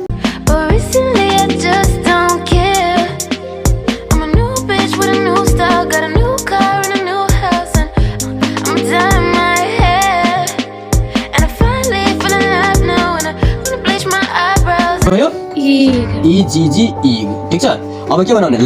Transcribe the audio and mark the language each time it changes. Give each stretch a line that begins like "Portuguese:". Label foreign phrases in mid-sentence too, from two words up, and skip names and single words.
Nepali: भयो ई जी जी ई, ठीक छ। अब के बनाउने?